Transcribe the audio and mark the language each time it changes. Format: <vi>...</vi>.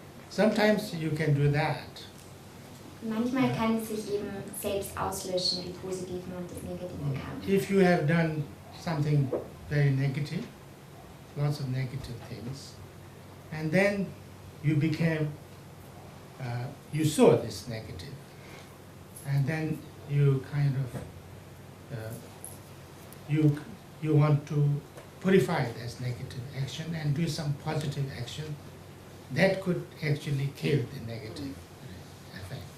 <en>Sometimes you can do that.</en> <de>Manchmal kann es sich eben selbst auslöschen, die positiven und das negative Karma.</de> <en>If you have done something very negative, lots of negative things, and then you became, you saw this negative, and then you kind of, you want to purify this negative action and do some positive action, that could actually kill the negative effect.</en>